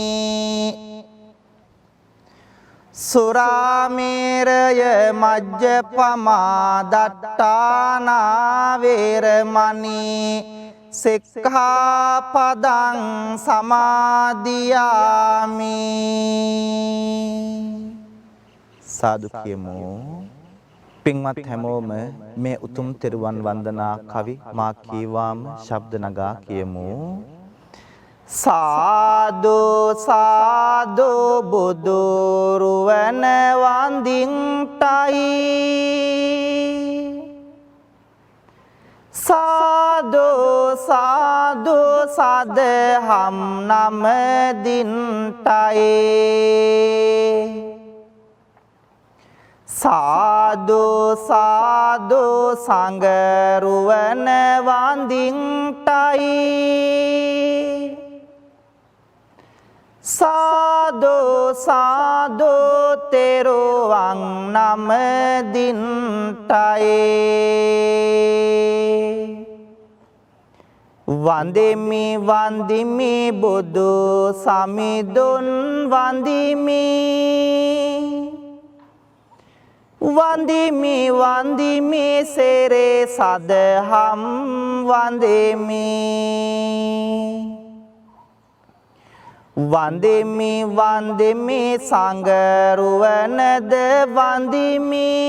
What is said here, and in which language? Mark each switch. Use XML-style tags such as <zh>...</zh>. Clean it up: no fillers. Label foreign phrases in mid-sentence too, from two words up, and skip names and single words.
<pi>සුරාමේරය මජ්ජපමා දට්ඨානා වේරමණී සික්ඛාපදං සමාදියාමි</pi> <si>සාදු කියමු පින්වත් හැමෝම මේ උතුම් තෙරුවන් වන්දනා කවි මා කීවාම ශබ්ද නගා කියමු සාදු සාදු බුදුරුවන වන්දින්ටයි සාදු සාදු සදහම් නමදින්ටයි සාදු සාදු සංගරුවන වන්දින්ටයි සාදු සාදු තෙරුවන් නමදින්ටයි වන්දිමි වන්දිමි බුදු සමිඳුන් වන්දිමි වන්දිමි වන්දිමි සෙරේ සදහම් වන්දිමි වන්දිමි වන්දිමි සංගරුවනද වන්දිමි</si>